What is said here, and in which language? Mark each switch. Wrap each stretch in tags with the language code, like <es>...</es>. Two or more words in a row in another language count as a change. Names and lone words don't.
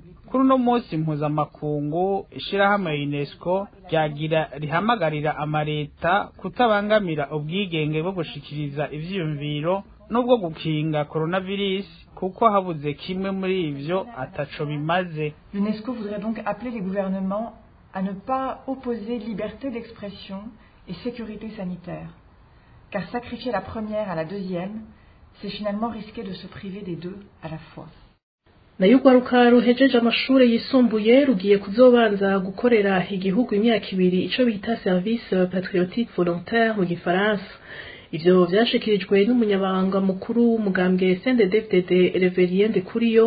<rn>Kuri uno munsi mpuzamakungu ishirahamwe UNESCO ryagira rihamagarira amareta kutabangamira ubwigenge bwo gushikiriza ivyiyumviro nubwo gukinga coronavirus kuko habuze kimwe muri ivyo ataco bimaze.</rn> <fr>L'UNESCO voudrait donc appeler les gouvernements à ne pas opposer liberté d'expression et sécurité sanitaire, car sacrifier la première à la deuxième, c'est finalement risquer de se priver des deux à la fois.</fr> <rn>nayo urwaruka ruhejeje amashure yisumbuye rugiye kuzobanza gukorera igihugu imyaka 2 ico bita</rn> <fr>service patriotique volontaire</fr> <rn>mu gifaransa. Ivyo vyashikirijwe n'umunyabanga mukuru w'umugambwe CNDD-FDD Reverien Ndikuriyo.</rn>